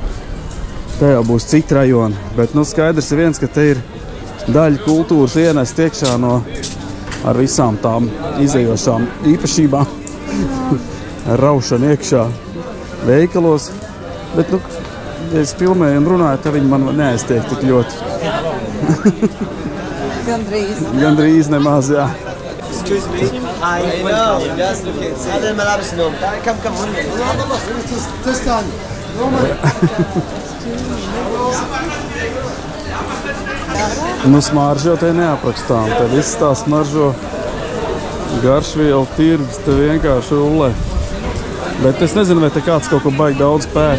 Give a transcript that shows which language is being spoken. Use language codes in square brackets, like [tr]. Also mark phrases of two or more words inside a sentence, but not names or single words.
[lv] Te jau būs citi rajoni, bet nu skaidrs ir viens, ka te ir daļa kultūras ienest iekšā no ar visām tām izējošām īpašībām. Raušana iekšā veikalos, bet, nu, ja es filmēju un runāju, tad viņi man neaiztiek tik ļoti. Gandrīz nemaz, jā. [en] Excuse me. I know. Just look at. [ar] هذا الملابس النوم. كم [lv] Nu, smaržo te neaprakstām. Te viss tā smaržo garšvielu tirgus, te vienkārši ullē. Bet es nezinu, vai te kāds kaut ko baigi daudz pērk.